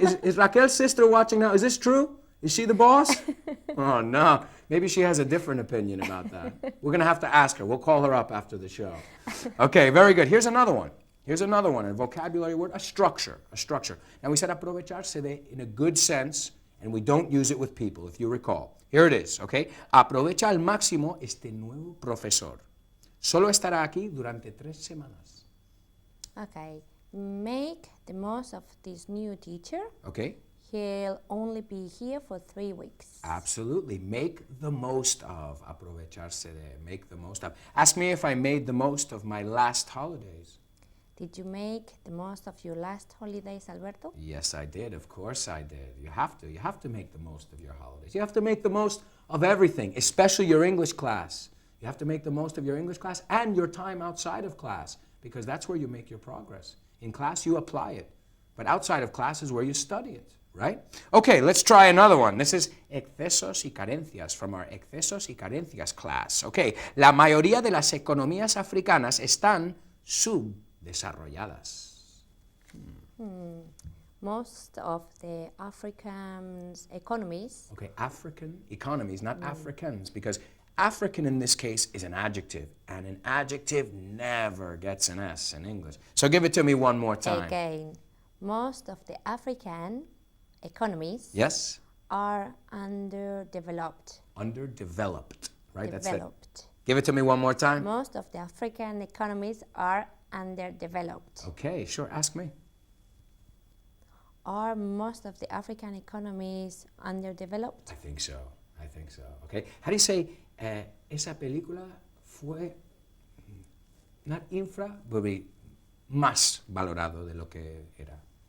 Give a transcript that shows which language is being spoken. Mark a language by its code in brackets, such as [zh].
[en] Is Raquel's sister watching now? Is this true? Is she the boss? Oh, no. Maybe she has a different opinion about that. We're going to have to ask her. We'll call her up after the show. Okay, very good. Here's another one. Here's another one, a vocabulary word, a structure. A structure. Now, we said aprovecharse de in a good sense, and we don't use it with people, if you recall. Here it is, okay? [es] Aprovecha al máximo este nuevo profesor. Solo estará aquí durante 3 semanas. [en] Okay. Make the most of this new teacher. Okay? He'll only be here for 3 weeks. Absolutely. Make the most of. Aprovecharse de. Make the most of. Ask me if I made the most of my last holidays. Did you make the most of your last holidays, Alberto? Yes, I did. Of course I did. You have to. You have to make the most of your holidays. You have to make the most of everything, especially your English class. You have to make the most of your English class and your time outside of class, because that's where you make your progress. In class, you apply it. But outside of class is where you study it. Right? Okay, let's try another one. This is [es] excesos y carencias [en] from our excesos y carencias class. [es] Okay, la mayoría de las economías africanas están subdesarrolladas. [en] Most of the African economies. Okay, African economies, not Africans, because African in this case is an adjective, and an adjective never gets an S in English. So give it to me one more time. Again, most of the African economies Yes? are underdeveloped. Underdeveloped, right? Developed. Give it to me one more time. Most of the African economies are underdeveloped. Okay, sure, ask me. Are most of the African economies underdeveloped? I think so. I think so. Okay. How do you say [es] esa película fue [en] not [es] infra, but más valorado de lo que era?